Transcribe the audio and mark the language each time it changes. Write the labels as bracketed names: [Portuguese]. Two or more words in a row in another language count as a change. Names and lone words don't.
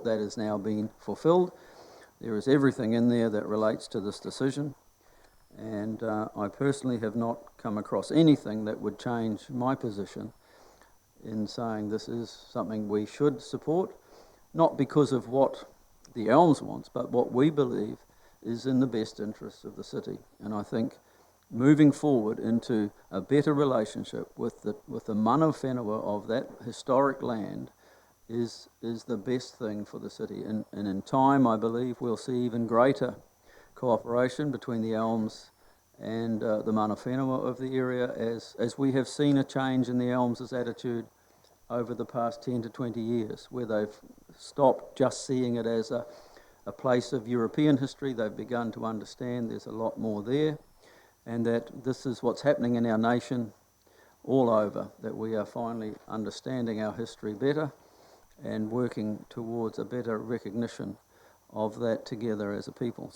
[English] That has now been fulfilled. There is everything in there that relates to this decision, and I personally have not come across anything that would change my position in saying this is something we should support, not because of what the Elms wants, but what we believe is in the best interests of the city. And I think moving forward into a better relationship with the [Māori] mana whenua [English] of that historic land is the best thing for the city. And in time, I believe we'll see even greater cooperation between the Elms and the [Māori] mana whenua [English] of the area as we have seen a change in the Elms' attitude over the past 10 to 20 years, where they've stopped just seeing it as a place of European history. They've begun to understand there's a lot more there, and that this is what's happening in our nation all over, that we are finally understanding our history better and working towards a better recognition of that together as a people.